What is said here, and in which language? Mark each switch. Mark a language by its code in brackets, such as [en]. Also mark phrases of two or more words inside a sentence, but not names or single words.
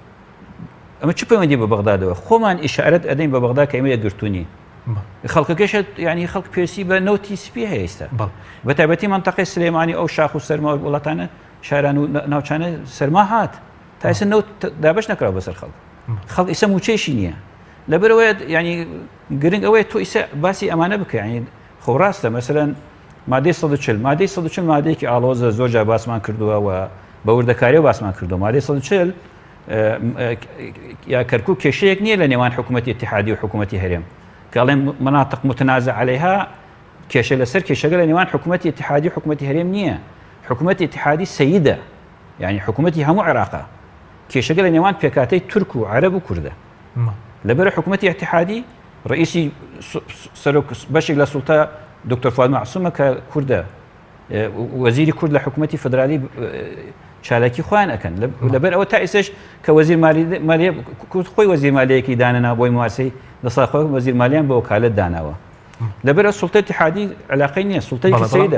[ckb] ئەمە چ پەیوەندی بە بەغدادەوە خۆمان ئیشارەت ئەدەین بە بەغداد کە ئێمە یەکگرتوونین خەڵکەکەشە ینی خەڵک پێویستی بە نەوتی سپی هەیە ئێستا بە تایبەتی مەنتەقەی سلێمانی ئەو شاخ و سەرما وڵاتانە شاران و ناوچانە سەرما هات تا ئێستا نەوت دابەش نەکراوە بەسەر خەڵک ئێستا موچەیشی نییە لەبەرەوەی ینی گرنگ ئەوەیە تۆ ئێستا باسی ئەمانە بکە ینی خۆ ڕاستە مەسەلەن مادەی 140 مادەی 140 مادەیەکی ئاڵۆزە زۆر جار باسمان کردووە و بە وردەکاریەوە باسمان کردو مادەی 140 یا کەرکووک کێشەیەک نییە لە نێوان حکوومەتی اتحادی و حکوومەتی هەرێم کە ئەڵێن [ar] مناطق متنازع عليها [ckb] کێشە لەسەر کێشەگە لە نێوان حکوومەتی اتحادی و حکوومەتی هەرێم نییە حکوومەتی اتحادی سەیدە یعنی حکوومەتی هەموو عێراقا کێشەگە لە نێوان پێکاتەی تورک و عەرەب و کوردە لەبەر حکوومەتی اتحادی ڕئیسی بەشێک لە سوڵتە دکتۆر فواد معسوومە کە کوردە وەزیری کورد لە حکوومەتی فدرالی چالاکی خۆیان ئەکەن لەبەر ئەوە تا ئێسش کە وەزیر مالیە کورد خۆی وەزیر مالیەیەکی دانەنا بۆی مواسی دەسا خۆی وەزیر مالیان بە وکالەت داناوە لەبەر سوڵتەی اتحادی علاقەی نییە سوڵتەی سەیدە